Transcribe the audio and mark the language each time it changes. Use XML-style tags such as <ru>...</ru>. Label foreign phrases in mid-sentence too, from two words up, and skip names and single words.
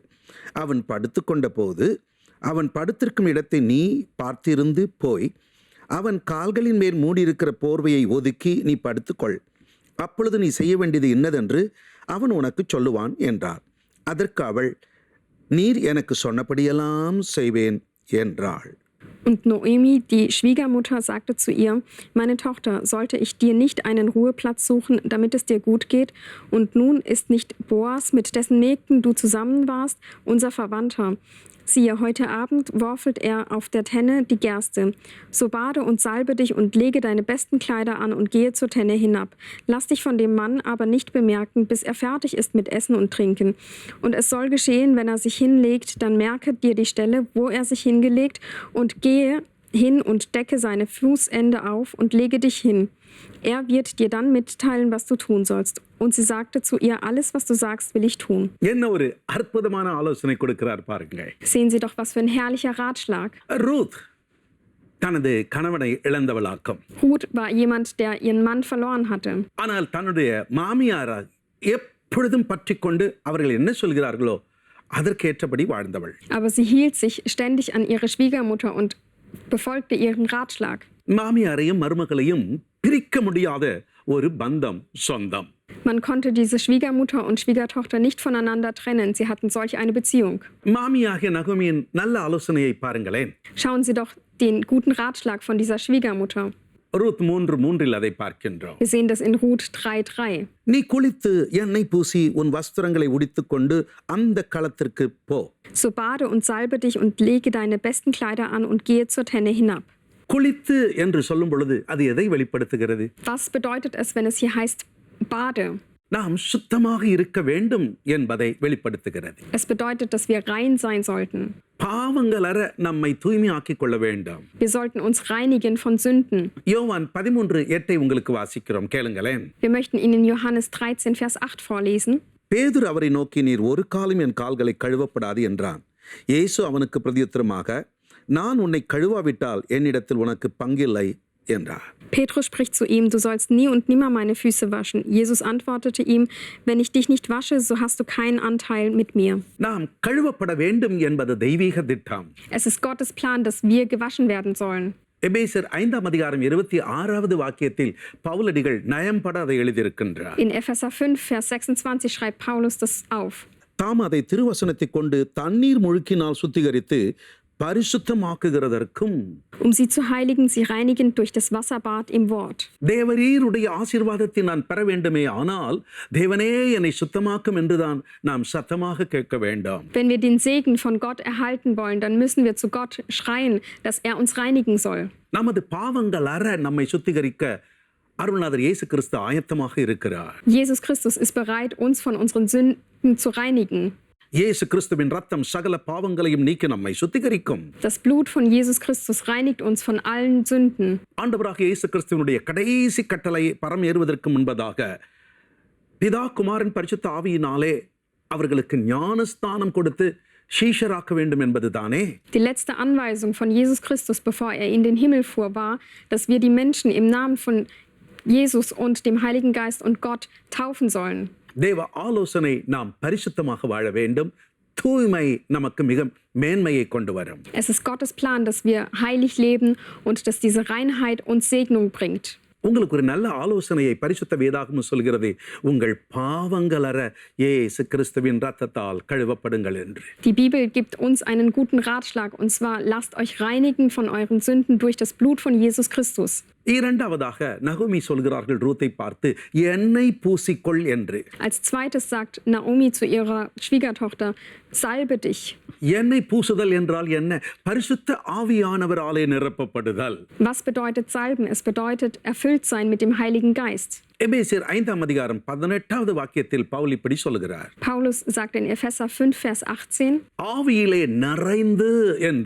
<ta>அவன் படுத்து கொண்ட போது அவன் படுத்திருக்கும் இடத்தை நீ பார்த்திருந்து போய் அவன் கால்களின் மேல் மூடியிருக்கிற போர்வையை ஒதுக்கி நீ படுத்துக்கொள். அப்பொழுது நீ செய்ய வேண்டியது இன்னதென்று அவன் உனக்கு சொல்லுவான் என்றார். அதற்கு அவள், நீர் எனக்கு சொன்னபடியெல்லாம் செய்வேன் என்றாள்.</ta> <de>Und Noemi, die Schwiegermutter, sagte zu ihr, meine Tochter, sollte ich dir nicht einen Ruheplatz suchen, damit es dir gut geht? Und nun ist nicht Boas, mit dessen Mägden du zusammen warst, unser Verwandter. Siehe, heute Abend worfelt er auf der Tenne die Gerste. So bade und salbe dich und lege deine besten Kleider an und gehe zur Tenne hinab. Lass dich von dem Mann aber nicht bemerken, bis er fertig ist mit Essen und Trinken. Und es soll geschehen, wenn er sich hinlegt, dann merke dir die Stelle, wo er sich hingelegt, und gehe hin und decke seine Fußende auf und lege dich hin. Er wird dir dann mitteilen, was du tun sollst. Und sie sagte zu ihr, alles, was du sagst, will ich tun.</de> <ta>என்ன ஒரு அற்புதமான ஆலோசனை கொடுக்கிறார் பாருங்க.</ta> <de>Sehen Sie doch, was für ein herrlicher Ratschlag.</de> <ta>ரூத் தனது கணவனை இழந்தவளாக்கும்.</ta> <de>Ruth war jemand, der ihren Mann verloren hatte.</de> <ta>ஆனால் தன்னுடைய மாமியாரை எப்பொழுதும் பற்றி கொண்டு அவர்கள் என்ன சொல்கிறார்களோ அதற்கேற்றபடி வாழ்ந்தவள்.</ta> <de>Aber sie hielt sich ständig an ihre Schwiegermutter und befolgte ihren Ratschlag.</de> <ta>மாமியாரையும் மருமகளையும் பிரிக்க முடியாத ஒரு பந்தம் சொந்தம்.</ta> <de>Man konnte diese Schwiegermutter und Schwiegertochter nicht voneinander trennen. Sie hatten solch eine Beziehung.</de> <ta>மாமியாகிய நகோமியின் நல்ல ஆலோசனையை பாருங்களேன்.</ta> <de>Schauen Sie doch den guten Ratschlag von dieser Schwiegermutter.</de> <ta>ரூத் 3:3 அதை பார்க்கின்றோம்.</ta> <de>Wir sehen das in Ruth 3,3.</de> <ta>நீ குளித்து எண்ணெய் பூசி உன் வஸ்திரங்களை உடுத்திக் கொண்டு அந்த களத்திற்கு போ.</ta> <de>So bade und salbe dich und lege deine besten Kleider an und gehe zur Tenne hinab.</de> <ta>குளித்து என்று சொல்லும் பொழுது அது எதை வெளிப்படுத்துகிறது?</ta> <de>Was bedeutet es, wenn es hier heißt bade?</de> <ta>நாம் சுத்தமாக இருக்க வேண்டும் என்பதை வெளிப்படுத்துகிறது.</ta> <de>Es bedeutet, dass wir rein sein sollten.</de> <ta>பாவங்கள் அற நம்மை தூய்மையாக்கிக் கொள்ள வேண்டும்.</ta> <de>Wir sollten uns reinigen von Sünden.</de> <ta>யோவான் 13:8 உங்களுக்கு வாசிக்கிறோம், கேளுங்களேன்.</ta> <de>Wir möchten Ihnen Johannes 13, Vers 8 vorlesen.</de> <ta>பேதுரு அவரை நோக்கி, நீர் ஒரு காலம் என் கால்களை கழுவப்படாது என்றான். இயேசு அவனுக்கு பிரதியுத்தரமாக, நான் உன்னை கழுவாவிட்டால் என்னிடத்தில் உனக்கு பங்கில்லை என்றார்.</ta> <de>Petrus spricht zu ihm, du sollst nie und nimmer meine Füße waschen. Jesus antwortete ihm, wenn ich dich nicht wasche, so hast du keinen Anteil mit mir.</de> <ta>நாம் கழுவப்பட வேண்டும் என்பது தெய்வீக திட்டம்.</ta> <de>Es ist Gottes Plan, dass wir gewaschen werden sollen.</de> <ta>எபேசியர் 5ஆம் அதிகாரம் 26வது வாக்கியத்தில் பவுலடிகள் நயம்பட அதை எழுதியிருக்கின்றார்.</ta> <de>In Epheser 5, Vers 26 schreibt Paulus das auf.</de> <ta>தாம் அதை திருவசனத்தை கொண்டு தண்ணீர் முழுக்கினால் சுத்திகரித்து பரிசுத்தமாக்குகிறதற்கும்</ta> <de>um sie zu heiligen, sie reinigend durch das Wasserbad im Wort.</de> <ta>தேவரீருடைய ஆசீர்வாதத்தை நான் பெற வேண்டுமே ஆனால் தேவனே என்னை சுத்தமாக்கும் என்றுதான் நாம் சத்தமாக கேட்க வேண்டாம்.</ta> <de>Wenn wir den Segen von Gott erhalten wollen, dann müssen wir zu Gott schreien, dass er uns reinigen soll.</de> <ta>நமது பாவங்கள் அற நம்மை சுத்திகரிக்க அருள்நாதர் இயேசு கிறிஸ்து ஆயத்தமாக இருக்கிறார்.</ta> <de>Jesus Christus ist bereit, uns von unseren Sünden zu reinigen.</de> <ta>இயேசு கிறிஸ்துவின் ரத்தம் சகல பாவங்களையும் நீக்கி நம்மை சுத்திகரிக்கும்.</ta> <de>Das Blut von Jesus Christus reinigt uns von allen Sünden.</de> <ta>ஆண்டவராகிய இயேசு கிறிஸ்துவினுடைய கடைசி கட்டளை பரம் ஏறுவதற்கு முன்பதாக பிதா குமாரன் பரிசுத்த ஆவியினாலே அவர்களுக்கு ஞானஸ்தானம் கொடுத்து சீஷராக்க வேண்டும் என்பதுதானே.</ta> <de>Die letzte Anweisung von Jesus Christus, bevor er in den Himmel fuhr, war, dass wir die Menschen im Namen von Jesus und dem Heiligen Geist und Gott taufen sollen.</de> <ta>தேவ ஆலோசனை நாம் பரிசுத்தமாக வாழ வேண்டும். தூய்மை நமக்கு மிக மேன்மையை கொண்டு வரும்.</ta> <de>Es ist Gottes Plan, dass wir heilig leben und dass diese Reinheit uns Segnung bringt.</de> <ta>உங்களுக்கு ஒரு நல்ல ஆலோசனையை பரிசுத்த வேதாகமம் சொல்கிறது. உங்கள் பாவங்கள் அற இயேசு கிறிஸ்துவின் ரத்தத்தால் கழுவப்படுங்கள் என்று.</ta> <de>Die Bibel gibt uns einen guten Ratschlag, und zwar lasst euch reinigen von euren Sünden durch das Blut von Jesus Christus.</de> <ta>இரண்டாவதாக நகோமி சொல்கிறார்கள் ரூத்தை பார்த்து எண்ணெய் பூசிக்கொள் என்று.</ta> <de>Als zweites sagt Naomi zu ihrer Schwiegertochter, salbe dich.</de> <ta>எண்ணெய் பூசுதல் என்றால் என்ன? பரிசுத்த ஆவியானவராலே நிரப்பப்படுதல்.</ta> <de>Was bedeutet salben? Es bedeutet erfüllt sein mit dem Heiligen Geist.</de> <ta>எபேசியர் 5ஆம் அதிகாரம் 18வது வாக்கியத்தில் பவுல் இப்படி சொல்கிறார்.</ta> <de>Paulus sagt in Epheser 5, Vers 18,</de> <ta>ஆவியிலே நிறைந்து என்று.</ta>